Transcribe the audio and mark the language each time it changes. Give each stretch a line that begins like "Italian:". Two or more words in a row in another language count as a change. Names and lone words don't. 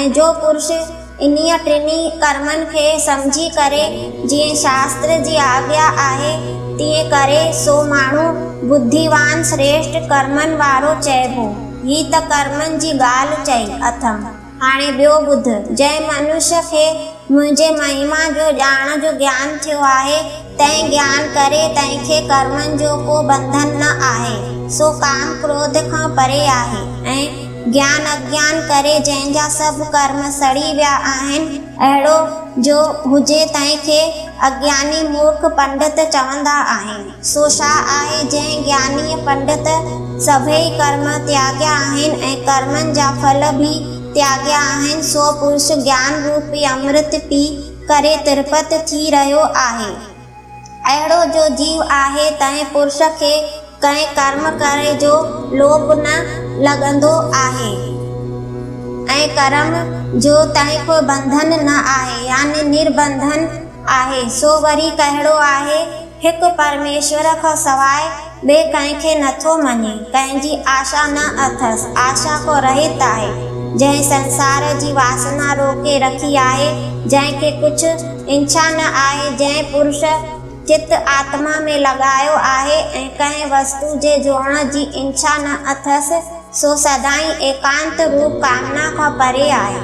Sindhi: ऐं जो पुरुष इन्हीअ टिनी कर्मनि खे सम्झी करे जीअं शास्त्र जी आज्ञा आहे तीअं करे, सो माण्हू बुद्धिवान श्रेष्ठ कर्मनि वारो चइबो। ही त कर्मनि जी ॻाल्हि चई अथमि। हाणे ॿियो ॿुध। जंहिं मनुष्य खे मुंहिंजे महिमा जो ॼाण जो ज्ञान थियो आहे, तंहिं ज्ञान करे तंहिंखे कर्मनि जो को बंधन न आहे, सो काम क्रोध खां परे आहे। ऐं ज्ञान अज्ञान करे जंहिंजा सभु कर्म सड़ी विया आहिनि, अहिड़ो जो हुजे तंहिंखे अज्ञानी मूर्ख पंडित चवंदा आहिनि। सो छा आहे? जंहिं ज्ञानीअ पंडित सभई कर्म त्याॻिया आहिनि ऐं कर्मनि जा फल बि त्याॻिया आहिनि, सो पुरुष ज्ञान रूपी अमृत पी करे तृप्त थी रहियो आहे। अहिड़ो जो जीव आहे, तंहिं पुरुष खे कंहिं कर्म करे जो लोभ न लॻंदो आहे ऐं कर्म जो तंहिं को बंधन न आहे, यानी निर्बंधन आहे। सो वरी कहिड़ो आहे? हिकु परमेश्वर खां सवाइ ॿिए कंहिंखे नथो मञे, कंहिंजी आशा न अथसि, आशा को रहित आहे, जंहिं संसार जी वासना रोके रखी आहे, जंहिंखे कुझु इच्छा न आहे, जंहिं पुरुष चित आत्मा में लॻायो आहे ऐं कंहिं वस्तु जे जोड़ण जी इच्छा न अथसि सो सदाईं एकांत रूप कामना खां परे आहे।